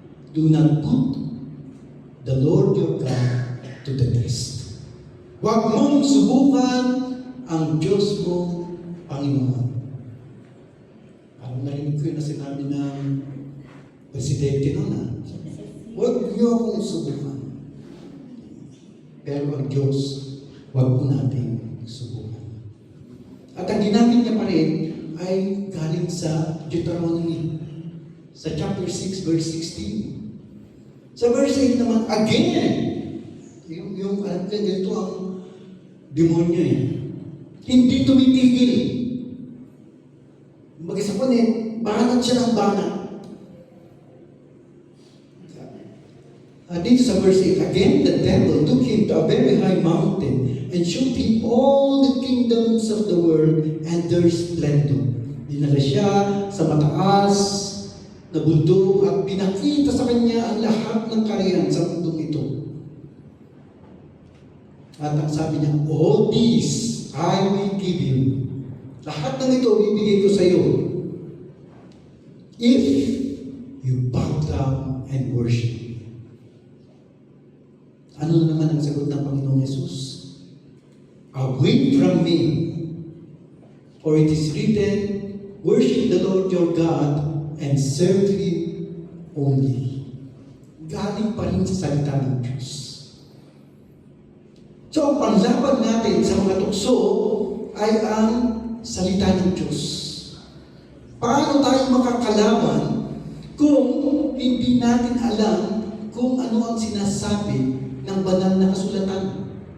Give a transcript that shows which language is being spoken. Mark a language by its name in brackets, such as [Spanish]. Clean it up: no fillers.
[English] Do not put the Lord your God to the test. [Filipino] Huwag mong subukan ang Diyos mo, Panginoon. Parang narinig ko yung sinabi ng presidente noon huwag niyo akong subukan. Pero ang Diyos, huwag mo natin subukan. At ang ginamit niya pa rin ay galing sa Deuteronomy, sa chapter 6, verse 16. Sa verse 8 naman, again, yung ganito ang demonyo hindi tumitigil. Mag-isa po banat siya ng banat. Dito sa [English] verse 8, again, the devil took him to a very high mountain and showed him all the kingdoms of the world and their splendor. [Filipino] Dinala siya sa mataas na bundok at pinakita sa kanya ang lahat ng kariyan sa bundok ito. At ang sabi niya, [English] all these I will give you. [Filipino] Lahat ng ito bibigay ko sa iyo [English] if you bow down and worship me. [Filipino] Ano naman ang sagot ng Panginoong Yesus? [English] Away from me, for it is written, worship the Lord your God and serve Him only. [Filipino] Galing pa rin sa salita ng Diyos. So, ang panlaban natin sa mga tukso ay ang salita ng Diyos. Paano tayo makakalaban kung hindi natin alam kung ano ang sinasabi ng banal na kasulatan?